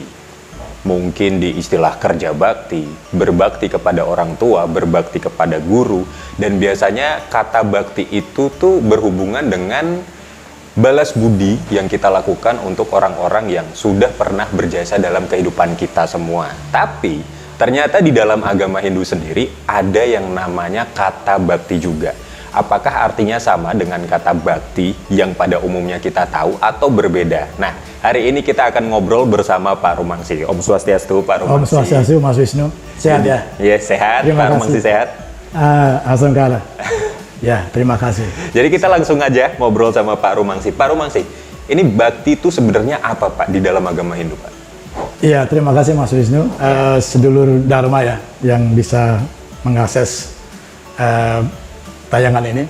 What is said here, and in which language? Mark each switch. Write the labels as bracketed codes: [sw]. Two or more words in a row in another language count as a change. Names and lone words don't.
[id] Mungkin di istilah kerja bakti, berbakti kepada orang tua, berbakti kepada guru, dan biasanya kata bakti itu tuh berhubungan dengan balas budi yang kita lakukan untuk orang-orang yang sudah pernah berjasa dalam kehidupan kita semua. Tapi ternyata di dalam agama Hindu sendiri ada yang namanya kata bakti juga. Apakah artinya sama dengan kata bakti yang pada umumnya kita tahu atau berbeda? Nah, hari ini kita akan ngobrol bersama Pak Rumangsi. Om Swastiastu, Pak Rumangsi. Om Swastiastu, Mas Wisnu. Sehat ya? Iya, sehat. Terima Pak Rumangsi sehat? Alhamdulillah. Ya, terima kasih. Jadi kita langsung aja ngobrol sama Pak Rumangsi. Pak Rumangsi, ini bakti itu sebenarnya apa Pak di dalam agama Hindu Pak? Iya, terima kasih Mas Wisnu. Sedulur Dharma ya yang bisa mengakses tayangan ini.